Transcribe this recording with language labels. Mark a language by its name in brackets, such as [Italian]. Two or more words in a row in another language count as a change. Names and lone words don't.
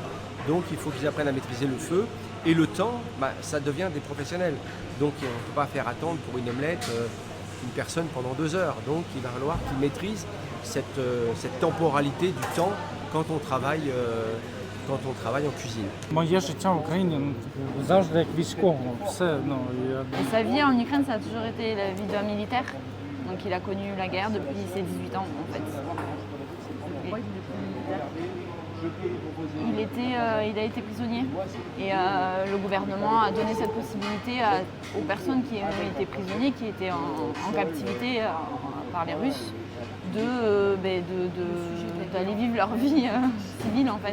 [French] Donc il faut qu'ils apprennent à maîtriser le feu. Et le temps, ça devient des professionnels. Donc on ne peut pas faire attendre pour une omelette une personne pendant 2 heures. Donc il va falloir qu'ils maîtrisent cette temporalité du temps quand on travaille en cuisine. [Ukrainian] Моє життя в Україні завжди як військового. [French] Sa vie en Ukraine, ça a toujours été la vie d'un militaire. Donc il a connu la guerre depuis ses 18 ans en fait. Il a été prisonnier et le gouvernement a donné cette possibilité aux personnes qui ont été prisonniers, qui étaient en captivité par les Russes, d'aller vivre leur vie civile en fait.